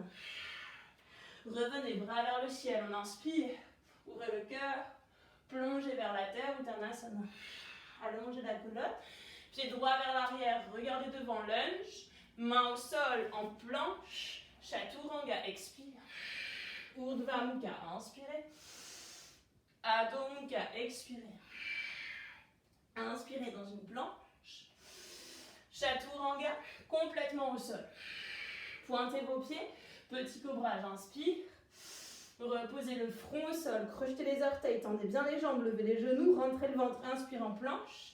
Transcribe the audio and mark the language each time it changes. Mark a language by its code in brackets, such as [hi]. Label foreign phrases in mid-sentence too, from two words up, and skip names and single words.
[fr] Revenez, bras vers le ciel, on inspire. Ouvrez le cœur, plongez vers la terre, Uttanasana. Allongez la colonne. Pied droit vers l'arrière, regardez devant, lunge. Main au sol en planche. Chaturanga, expire. Urdhva Mukha, inspirez. Adho Mukha, expirez. Inspirez dans une planche. Chaturanga, complètement au sol. Pointez vos pieds, petit cobra, j'inspire. Reposez le front au sol, crochetez les orteils, tendez bien les jambes, levez les genoux, rentrez le ventre, inspire en planche.